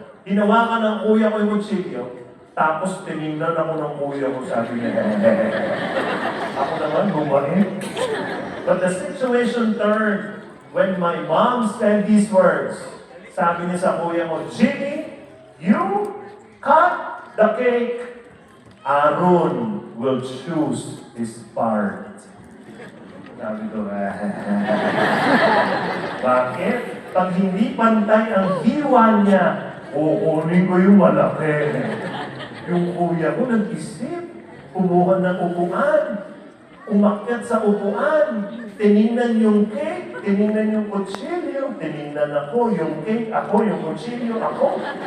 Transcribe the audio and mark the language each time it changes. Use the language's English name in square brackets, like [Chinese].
[Filipino] Hinawakan ng kuya ko yung kutsilyo. Tapos tinignan ako ng kuya ko, sabi niya, ako naman, bumalik. [English] But the situation turned when my mom said these words. [Filipino] Sabi niya sa kuya ko, Jimmy, [English] you cut the cake. Aaron will choose his part. [Filipino] Sabi ko, bakit? Pag hindi pantay ang hiwa niya, kukunin ko yung malaki. Yung kuya ko nag-isip, kumuha ng upuan, umakyat sa upuan, tinignan yung cake, tinignan yung kutsilyo, tinignan ako yung cake, ako yung kutsilyo, ako.